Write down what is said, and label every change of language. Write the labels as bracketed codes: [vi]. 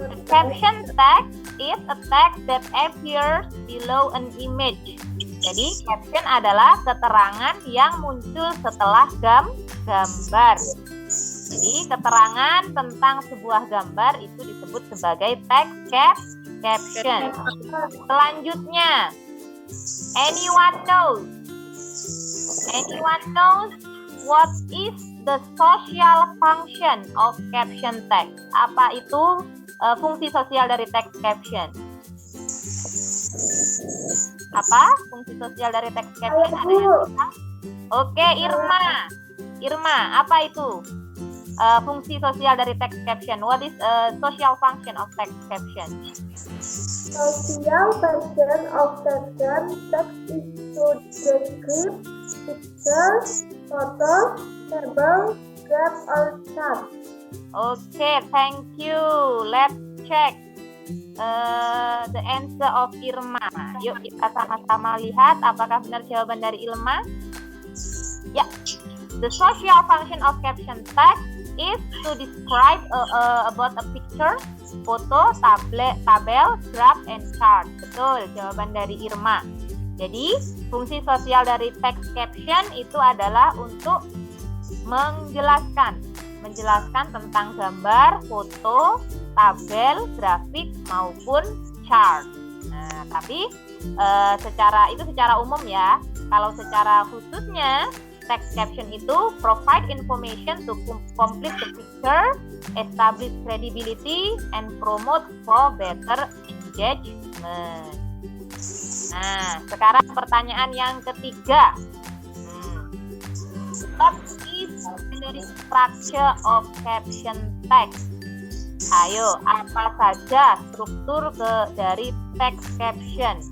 [en] Caption text is a text that appears below an image. [id] Jadi caption adalah keterangan yang muncul setelah gambar. Jadi keterangan tentang sebuah gambar itu disebut sebagai text caption. Selanjutnya, [en] anyone knows what is the social function of caption text? [id] Apa itu fungsi sosial dari text caption? Apa fungsi sosial dari text caption? Ada yang bilang? Oke, Irma, apa itu fungsi sosial dari text caption? [en] What is social function of text caption? Social function of caption text is to describe pictures, photos, table, graph, or chart. Okay, thank you. Let's check the answer of Irma. [id] Yuk kita sama-sama lihat apakah benar jawaban dari Irma. Ya, [en] The social function of caption text is to describe about a picture, foto, tabel, graph, and chart. [id] Betul, jawaban dari Irma. Jadi, fungsi sosial dari text caption itu adalah untuk menjelaskan tentang gambar, foto, tabel, grafik maupun chart. Nah, tapi secara umum ya. Kalau secara khususnya, [en] text caption itu provide information to complete the picture, establish credibility, and promote for better engagement. [id] Nah, sekarang pertanyaan yang ketiga. [en] What is the structure of caption text? [id] Ayo, apa saja struktur dari text caption?